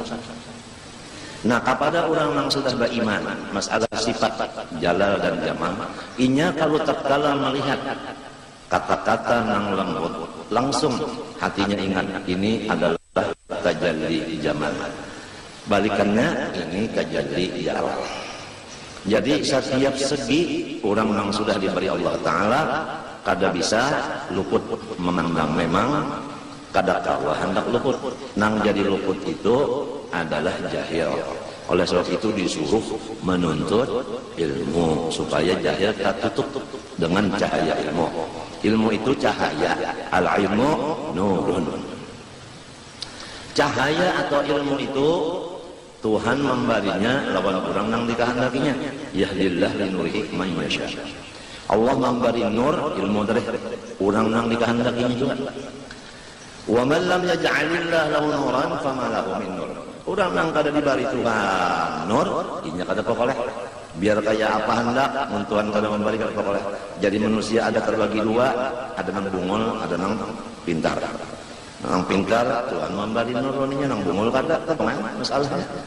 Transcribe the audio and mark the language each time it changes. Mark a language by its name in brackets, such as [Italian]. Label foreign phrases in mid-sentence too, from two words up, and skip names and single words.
[Banjar] Nah, kepada orang yang sudah beriman masalah sifat jalal dan jamal, inya kalau tatkala melihat kata-kata nang lembut, langsung hatinya ingat ini adalah tajalli jamal. Balikannya ini tajalli jalal. Jadi setiap segi orang yang sudah diberi Allah Ta'ala kada bisa luput memandang. Memang kada kawa hendak luput. Nang jadi luput itu adalah jahil. [Indonesian] Oleh sebab itu disuruh menuntut ilmu supaya jahil tertutup dengan cahaya ilmu. Ilmu itu cahaya, [Arabic] العلم نور. [Banjar] Cahaya atau ilmu itu Tuhan memberinya lawan orang yang dikehendakinya. [Arabic] يهدي الله لنوره من يشاء. [Indonesian] Allah memberi nur ilmu dari orang yang dikehendakinya juga. [Arabic] ومن لم يجعل الله له نورا فما له من نور. [Banjar] Orang yang kada diberi Tuhan nur, inya kada pokoleh. Biar kaya apa hendak, Tuhan kada memberi kada pokoleh. Jadi manusia ada terbagi dua, ada nang bungul, ada nang pintar. Nang pintar Tuhan memberi nuraninya, nang bungul kada, apa masalahnya?